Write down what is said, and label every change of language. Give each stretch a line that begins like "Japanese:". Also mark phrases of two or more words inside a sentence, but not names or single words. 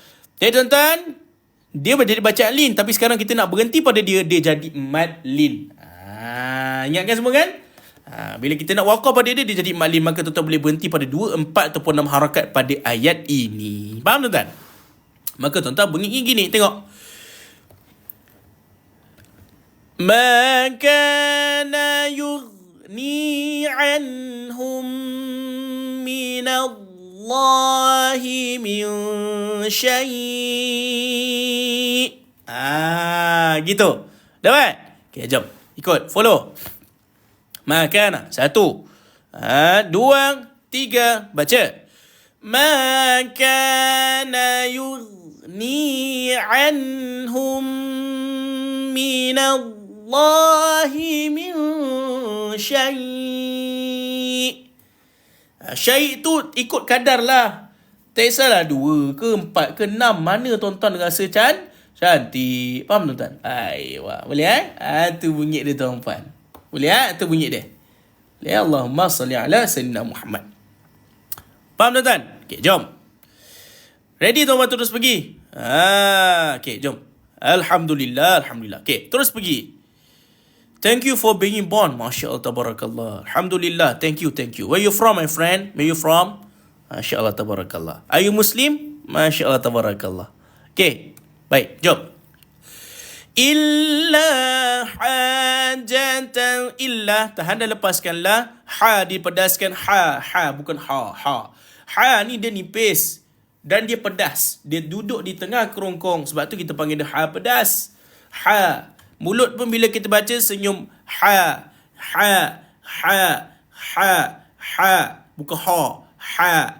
Malay: Jadi tuan-tuan, dia jadi bacaan lin, tapi sekarang kita nak berhenti pada dia jadi mad lin. Ingatkan semua kan? Bila kita nak waqaf pada dia jadi mad lin, maka tuan-tuan boleh berhenti pada 2, 4 ataupun 6 harakat pada ayat ini. Faham tuan-tuan? Maka tuan-tuan bunyi gini, tengok.
Arabic: ما كان يغني عنهم من الله من شيء'.
Malay: Gitu. Dapat? Okay, jom. Ikut. Follow. Makana. 1. 2, 3. Baca.
Arabic: ما كان يغني عنهم من الله من شيء'.
Malay: Syai' tu ikut kadar lah. Tak kisahlah 2 ke 4 ke 6. Mana tuan-tuan rasa cantik. Faham tuan-tuan? Wah, boleh tu bunyi dia tuan-tuan. Boleh tu bunyi dia.
Arabic: يا اللهم صل على سيدنا محمد.
Malay: Faham tuan-tuan? Okay, jom. Ready tuan-tuan terus pergi? Okay, jom. Alhamdulillah. Okay, terus pergi.
English: Thank you for being born.
Arabic: ما شاء الله، تبارك الله. Alhamdulillah.
English: Thank you. Where you from, my friend? Where you from?
Arabic: ما شاء الله، تبارك الله.
English: Are you Muslim?
Arabic: ما شاء الله، تبارك الله.
Malay: Okay. Baik, jom.
Arabic: إلا حاجةً. إلا.
Malay: Tahan dan lepaskanlah. Ha dipedaskan. Ha. Bukan ha. Ha ni dia nipis. Dan dia pedas. Dia duduk di tengah kerongkong. Sebab tu kita panggil dia ha pedas. Ha. Mulut pun bila kita baca senyum. Ha. Bukan ha.